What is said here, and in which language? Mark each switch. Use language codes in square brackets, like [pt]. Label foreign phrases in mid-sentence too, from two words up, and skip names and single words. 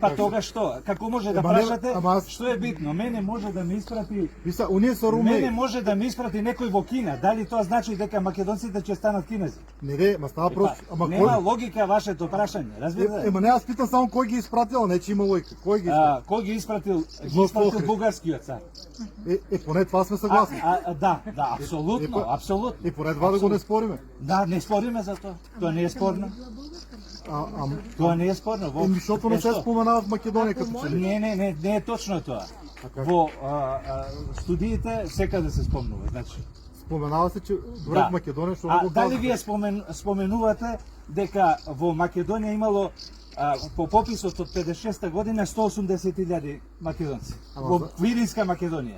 [mk] Тога што? Како може да прашате? Што е битно? Мене може да ме испрати. Оние се румеи. Мене може да ме испрати некој во Кина. Дали тоа значи дека македонците ќе станат кинези? Не, става просто. Нема логика вашето прашање. Разбирате? [bg] Не, аз питам само [mk] кој ги испратил, [bg] не че има логика. [mk] Кој ги Кој испратил? ги испратил бугарскиот цар. [bg] Поне това сме съгласни. [mk] Да, апсолутно. [bg] И поне това да го не спориме. [mk] Да, не спориме за тоа. Тоа не е спорно. Тоа не е спорно. [bg] Защото не се споменава в Македония като че. [mk] Не е точно тоа. Во студиите секаде се спомнува, значи. [bg] Споменава се, че добре в Македония, што го [mk] дали вие споменувате дека во Македонија имало по пописот од 56 година 180.000 македонци во Видинска Македонија.